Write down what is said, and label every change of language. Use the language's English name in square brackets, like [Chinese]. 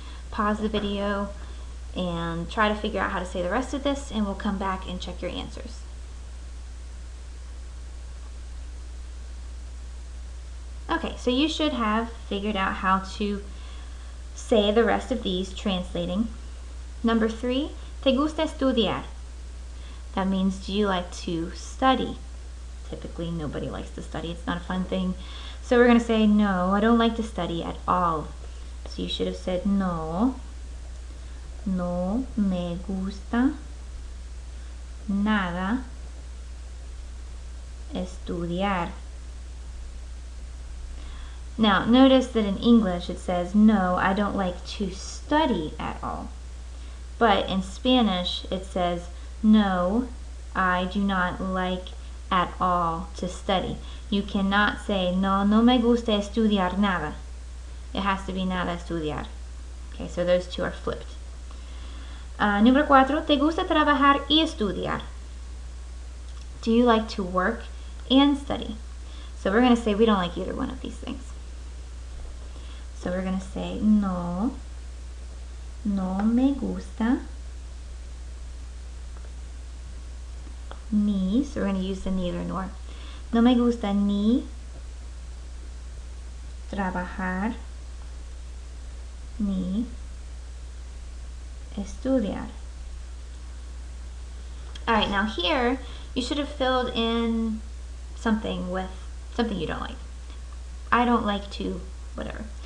[English] Pause the video and try to figure out how to say the rest of this, and we'll come back and check your answers. Okay, so you should have figured out how to say the rest of these translating. Number 3, [Spanish] te gusta estudiar. [English] That means, do you like to study? Typically, nobody likes to study. It's not a fun thing. So we're going to say, no, I don't like to study at all. So you should have said, [Spanish] no, no me gusta nada estudiar. [English] Now, notice that in English it says, no, I don't like to study at all. But in Spanish it says, no, I do not like at all to study. You cannot say, [Spanish] no, no me gusta estudiar nada. [English] It has to be [Spanish] nada estudiar. [English] Okay, so those two are flipped. [Spanish] Número 4, te gusta trabajar y estudiar. [English] Do you like to work and study? So we're going to say we don't like either one of these things. So we're going to say, [Spanish] no, no me gusta ni, [English] so we're going to use the neither nor. [Spanish] No me gusta ni trabajar ni estudiar. [English] Alright, now here you should have filled in something with something you don't like. I don't like to, whatever.